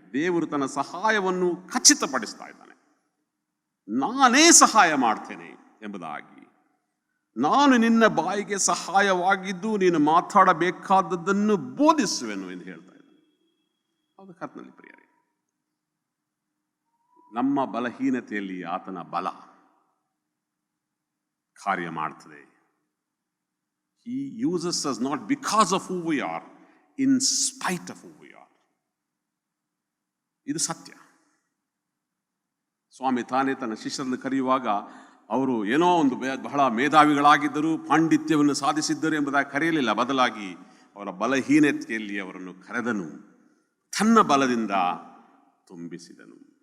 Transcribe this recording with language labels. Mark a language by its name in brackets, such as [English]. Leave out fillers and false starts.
[Kannada] ದೇವರು ತನ್ನ ಸಹಾಯವನ್ನು ಖಚಿತಪಡಿಸ್ತಾ ಇದ್ದಾನೆ. ನಾನೇ ಸಹಾಯ ಮಾಡ್ತೇನೆ ಎಂಬುದಾಗಿ, ನಾನು ನಿನ್ನ ಬಾಯಿಗೆ ಸಹಾಯವಾಗಿದ್ದು ನೀನು ಮಾತಾಡಬೇಕಾದದ್ದನ್ನು ಬೋಧಿಸುವೆನು ಎಂದು ಹೇಳ್ತಾ ಇದ್ದಾನೆ. ಹೌದು ಕರ್ತನಲ್ಲಿ ಪ್ರಿಯರೇ, ನಮ್ಮ ಬಲಹೀನತೆಯಲ್ಲಿ ಆತನ ಬಲ ಕಾರ್ಯ ಮಾಡ್ತದೆ. [English] He uses us not because of who we are, in spite of who we are. [Kannada] ಇದು ಸತ್ಯ. ಸ್ವಾಮಿ ತಾನೇ ತನ್ನ ಶಿಷ್ಯರನ್ನು ಕರೆಯುವಾಗ ಅವರು ಏನೋ ಒಂದು ಬಹಳ ಮೇಧಾವಿಗಳಾಗಿದ್ದರು, ಪಾಂಡಿತ್ಯವನ್ನು ಸಾಧಿಸಿದ್ದರು ಎಂಬುದಾಗಿ ಕರೆಯಲಿಲ್ಲ. ಬದಲಾಗಿ ಅವರ ಬಲಹೀನತೆಯಲ್ಲಿ ಅವರನ್ನು ಕರೆದನು, ತನ್ನ ಬಲದಿಂದ ತುಂಬಿಸಿದನು.